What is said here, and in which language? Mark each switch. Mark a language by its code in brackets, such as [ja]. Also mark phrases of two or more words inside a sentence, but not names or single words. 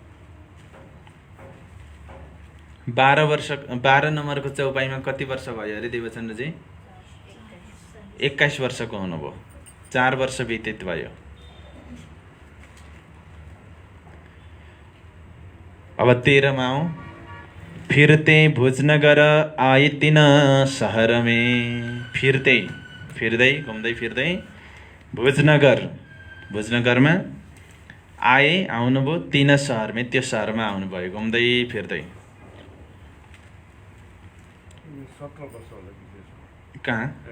[ne] 12 नम्बरको चौपाईमा कति वर्ष भयो अरे देवचन्द्रजी? 21 वर्षको हुनुभयो। 4 वर्ष व्यतीत भयो। अब 13 मा आउँ। [hi] फिरते भुजनगर आए तिन शहर में, [ne] फिर्दै घुम्दै फिर्दै भुजनगरमा आउनुभयो। 3 [hi] शहर में, [ne] त्यो शहरमा आउनुभयो घुम्दै फिर्दै। कहाँ?